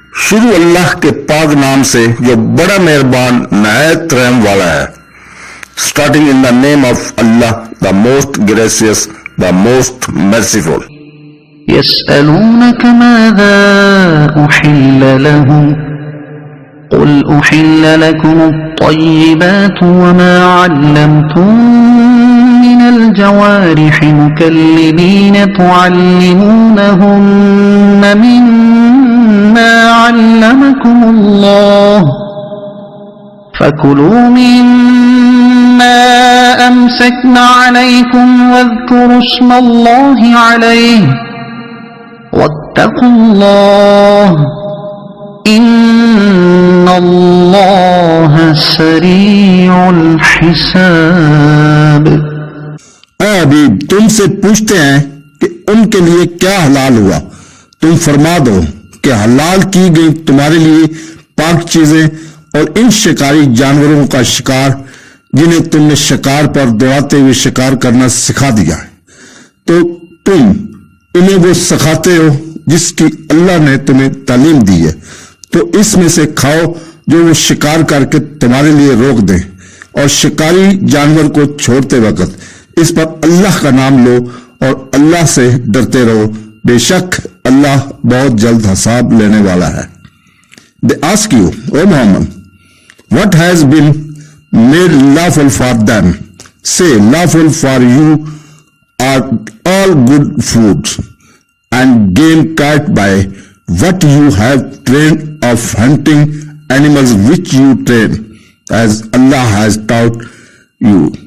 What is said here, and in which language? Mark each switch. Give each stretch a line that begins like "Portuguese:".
Urdu: شروع اللہ کے پاک نام سے جو بڑا مہربان نہایت رحم والا ہے.
English: Starting in the name of Allah, the most gracious, the most merciful.
Arabic: يسألونك ماذا أحل لهم قل أحل لكم الطيبات وما علمتم من الجوارح مكلبين تعلمونهن مما علمكم الله فكلوا مما أمسكن عليكم واذكروا اسم الله عليه واتقوا الله ان اللہ سریع الحساب.
Urdu: اے حبیب تم سے پوچھتے ہیں کہ ان کے لیے کیا حلال ہوا. تم فرما دو کہ حلال کی گئی تمہارے لیے پاک چیزیں اور ان شکاری جانوروں کا شکار جنہیں تم نے شکار پر دوڑاتے ہوئے شکار کرنا سکھا دیا ہے تو تم انہیں وہ سکھاتے ہو جس کی اللہ نے تمہیں تعلیم دی ہے تو اس میں سے کھاؤ جو وہ شکار کر کے تمہارے لیے روک دیں اور شکاری جانور کو چھوڑتے وقت اس پر اللہ کا نام لو اور اللہ سے ڈرتے رہو. بے شک اللہ بہت جلد حساب لینے والا ہے.
English: They ask you, O Muhammad, what has been made lawful for them? Say, lawful for you are all good foods and game caught by what you have trained of hunting animals which you train as Allah has taught you.